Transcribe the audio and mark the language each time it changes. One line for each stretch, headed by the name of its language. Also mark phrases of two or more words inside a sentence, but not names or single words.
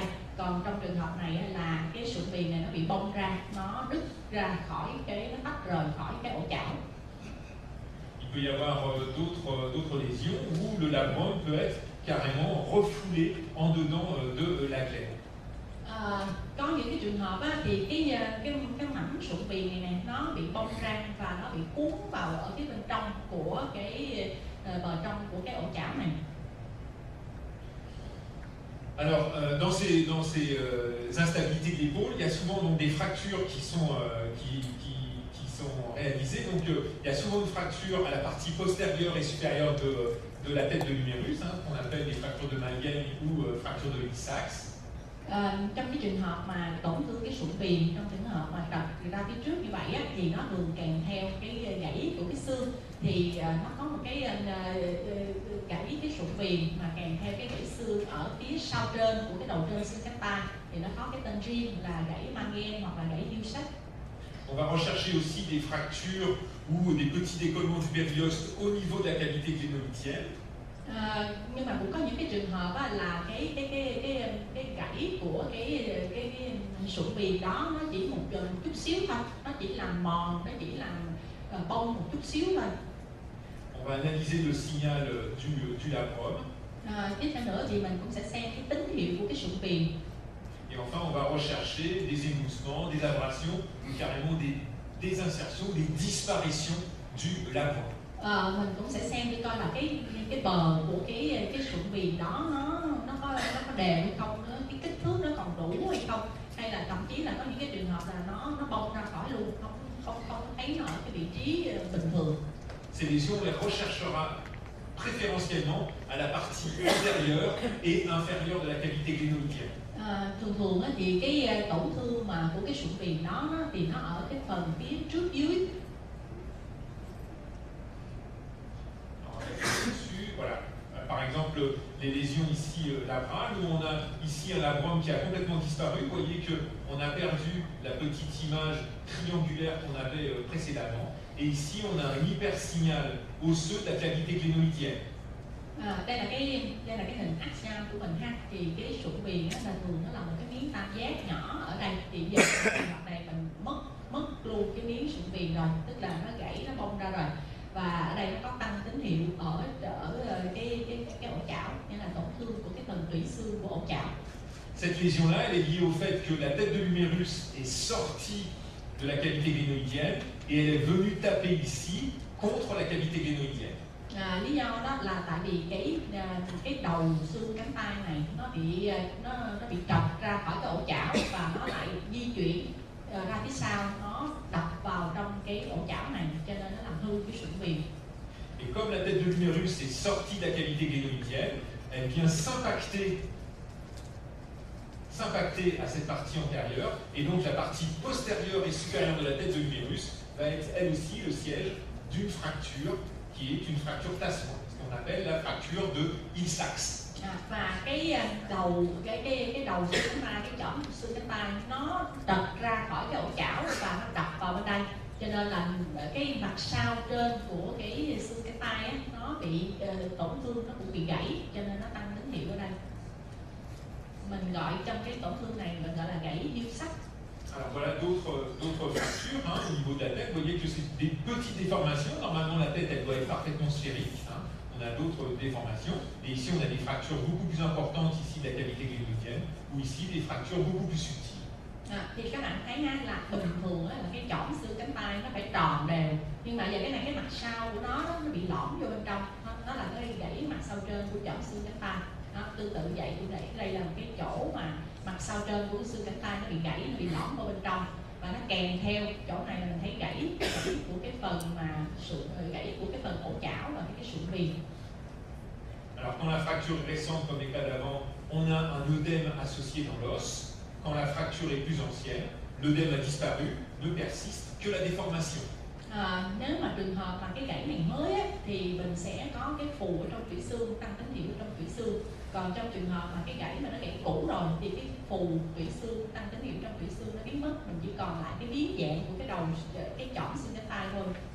Vietnamese: Còn trong trường hợp này là cái sụn viền này nó bị bong ra, nó đứt ra khỏi nó tách rời khỏi cái ổ chảo.
French: Il peut y avoir d'autres lésions où le labrum peut être carrément refoulé en dedans de la glaine.
Vietnamese: Có những cái trường hợp á, thì cái mảnh sụn viền này nè nó bị bong ra và nó bị cuốn vào ở cái bên trong của cái bờ trong của cái ổ chảo này.
French: Alors, dans ces instabilités de l'épaule, il y a souvent donc des fractures qui sont réalisées. Donc, il y a souvent une fracture à la partie postérieure et supérieure de la tête de l'humérus, qu'on appelle des fractures de Malgame ou fractures de Lee-Sachs.
Vietnamese: Trong cái trường hợp mà tổn thương cái sụn viền, trong trường hợp mà trật ra phía trước như vậy á, thì nó thường kèm theo cái gãy của cái xương. Thì nó có một cái gãy cái sụn viền mà kèm theo cái gãy xương ở phía sau trên của cái đầu trên xương cánh tay, thì nó có cái tên riêng là gãy Malgame hoặc là gãy Lee-Sachs.
French: On va rechercher aussi des fractures ou des petits décollements du périoste au niveau de la cavité glénolithienne.
Vietnamese: Nhưng mà cũng có những cái trường hợp á, là cái gãy của cái sụn viền đó nó chỉ một chút xíu thôi, nó chỉ làm mòn, nó chỉ làm bong một chút xíu thôi.
French: On va analyser le signal du labrum.
Vietnamese: Tiếp theo nữa thì mình cũng sẽ xem cái tín hiệu của cái sụn viền.
French: Et enfin, on va rechercher des émoussements, des abrasions, ou carrément des insertions, des disparitions du labrum.
Vietnamese: Mình cũng sẽ xem để coi là cái bờ của cái sụn viền đó nó có đều hay không, cái kích thước nó còn đủ hay không, hay là thậm chí là có những cái trường hợp là nó bong ra khỏi luôn, không thấy nó ở cái vị trí bình thường.
French: Ces lésions, on les recherchera préférentiellement à la partie antérieure et inférieure de la cavité glénolithienne.
Vietnamese: Thường thì cái tổn thương mà của cái sụn viền đó thì nó ở cái phần phía trước dưới.
French: Voilà. Par exemple, les lésions ici labrales, où on a ici un labrum qui a complètement disparu. Vous voyez qu'on a perdu la petite image triangulaire qu'on avait précédemment. Et ici, on a un hypersignal osseux de la cavité glénolithienne.
Vietnamese: Đây là cái hình axial của mình ha. Thì cái sụn viền là thường nó là một cái miếng tam giác nhỏ ở đây. Thì giờ trường hợp này mình mất luôn cái miếng sụn viền rồi, tức là nó gãy, nó bong ra rồi. Và ở đây nó có tăng tín hiệu ở cái ổ chảo, nghĩa là tổn thương của cái phần tủy xương của ổ chảo.
French: Cette lésion-là, elle est liée au fait que la tête de l'humérus est sortie de la cavité glénoïdienne et elle est venue taper ici contre la cavité glénoïdienne.
Vietnamese: Lý do đó là tại vì cái đầu xương cánh tay này nó bị trật ra khỏi cái ổ chảo và nó lại di chuyển ra phía sau, nó đập vào trong cái ổ chảo này, cho nên nó làm hư cái sụn viền.
French: Et comme la tête de l'humérus est sortie de la cavité glénoïdienne, elle vient s'impacter à cette partie antérieure, et donc la partie postérieure et supérieure de la tête de l'humérus va être elle aussi le siège d'une fracture qui est une fracture tassement, ce qu'on appelle la fracture de Lee-Sachs.
Vietnamese: Và cái đầu xương cánh tay, cái chỏm xương cánh tay nó trật ra khỏi cái ổ chảo và nó đập vào bên đây, cho nên là cái mặt sau trên của cái xương cánh tay á, nó bị tổn thương, nó cũng bị gãy, cho nên nó tăng tín hiệu ở đây. Mình gọi trong cái tổn thương này mình gọi là gãy điêu sắt.
French: Alors voilà d'autres fractures hein, au niveau de la tête. Vous voyez que c'est des petites déformations. Normalement, la tête elle doit être parfaitement sphérique. Hein. On a d'autres déformations. Et ici, on a des fractures beaucoup plus importantes ici de la cavité glénoïdienne, ou ici des fractures beaucoup plus subtiles.
Vietnamese: Thì các bạn thấy là bình thường là cái chỏm xương cánh tay nó phải tròn đều, nhưng mà giờ cái này cái mặt sau của nó bị lõm vô bên trong, nó là cái gãy mặt sau trên của chỏm xương cánh tay. Đó, tương tự vậy cũng đây là một cái chỗ mà mặt sau trên của xương cánh tay nó bị gãy, nó bị lõm vào bên trong, và nó kèm theo chỗ này là mình thấy gãy của cái phần mà gãy của cái phần ổ chảo và cái sụn viền.
French: Alors quand la fracture est récente comme les cas d'avant, on a un œdème associé dans l'os. Quand la fracture est plus ancienne, l'œdème a disparu, ne persiste que la déformation.
Vietnamese: Nếu mà trường hợp mà cái gãy này mới á, thì mình sẽ có cái phù ở trong tủy xương, tăng tín hiệu trong tủy xương. Còn trong trường hợp mà cái gãy mà nó gãy cũ rồi thì cái phù tủy xương, tăng tín hiệu trong tủy xương nó biến mất, mình chỉ còn lại cái biến dạng của cái đầu, cái chỏm xương cánh tay thôi.